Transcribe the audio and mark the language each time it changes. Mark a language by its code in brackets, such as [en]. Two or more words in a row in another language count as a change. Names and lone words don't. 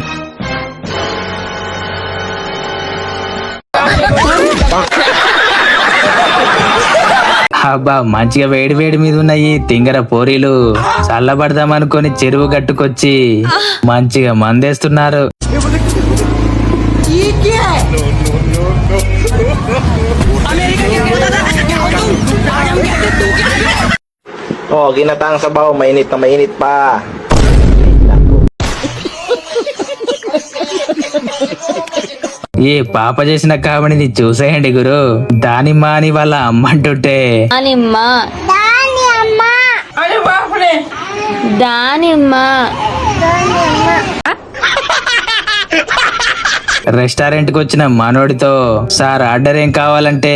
[te] అబ్బా మంచిగా వేడి వేడి మీద ఉన్న ఈ తింగర పోరీలు చల్లబడదాం అనుకొని చెరువు గట్టుకొచ్చి మంచిగా మందేస్తున్నారు. [tl] Oh, ginataang sabaw, mainit na mainit pa. [te] ఈ పాప చేసిన కామెడీని చూసేయండి గురు. దానిమ్మ అని వాళ్ళ అమ్మ అంటుంటే రెస్టారెంట్ కి వచ్చిన మనోడితో సార్ ఆర్డర్ ఏం కావాలంటే